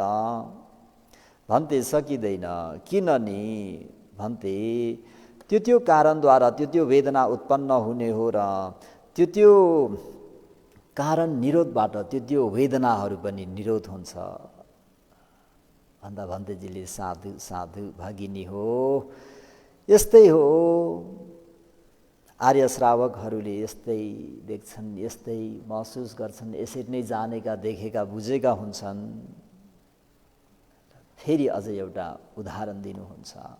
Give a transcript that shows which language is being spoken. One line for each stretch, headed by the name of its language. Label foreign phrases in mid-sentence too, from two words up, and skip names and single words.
Nepali: भन्ते सकिँदैन। किनभने भन्ते त्यो कारणद्वारा त्यो वेदना उत्पन्न हुने हो र त्यो कारण निरोधबाट त्यो वेदनाहरू पनि निरोध हुन्छ भन्दा भन्तेजीले साधु साधु भगिनी हो, यस्तै हो। आर्य श्रावकहरूले यस्तै देख्छन्, यस्तै महसुस गर्छन्, यसरी नै जानेका देखेका बुझेका हुन्छन्। फेरि अझ एउटा उदाहरण दिनुहुन्छ।